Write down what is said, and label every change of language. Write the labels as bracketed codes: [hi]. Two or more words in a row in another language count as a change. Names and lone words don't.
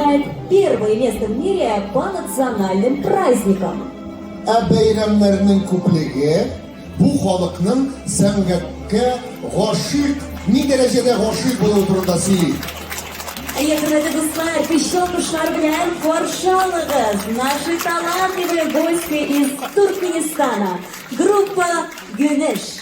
[ru] занимает первое место в мире по национальным праздникам. [uz] Bayramlarning ko'pligi bu xalqning san'atga g'oshiq, ne darajada g'oshiq bo'lib turadi. [tt] Хөрмәтле дуслар, пищал кушлар белән каршы алыгыз. [ru] Наши талантливые гости из Туркменистана. Группа Гюнеш.